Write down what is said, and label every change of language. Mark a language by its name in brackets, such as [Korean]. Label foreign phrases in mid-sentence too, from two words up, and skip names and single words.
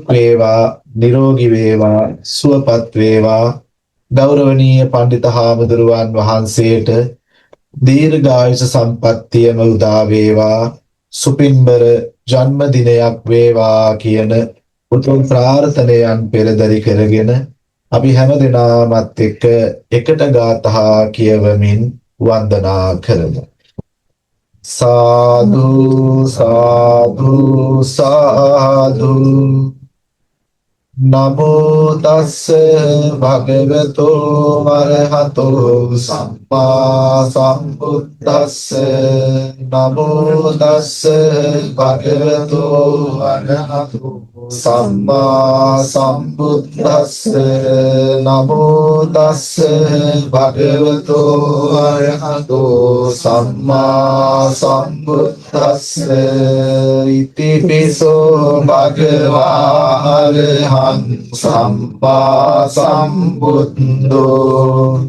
[Sinhala] වේවා නිරෝගී වේවා සුවපත් වේවා ගෞරවනීය පණ්ඩිත හාමුදුරුවන් වහන්සේට දීර්ඝායුෂ සම්පන්නියම උදා වේවා සුපින්බර ජන්මදිනයක් වේවා කියන උතුම් ප්‍රාර්ථනයන් පෙරදරි කරගෙන අපි හැම දිනමත් එක්ක එකට ගාථා කියවමින් වන්දනා කරමු සාදු සාදු සාදු [Pali] නමෝ තස්ස භගවතෝ අරහතෝ සම්මා සම්බුද්දස්ස නමෝ තස්ස භගවතෝ අරහතෝ සම්මා සම්බුද්දස්ස නමෝ තස්ස භගවතෝ අරහතෝ සම්මා සම්බුද්දස්ස ඉතිපිසෝ භගවා අරහං සම්මා සම්බුද්ධෝ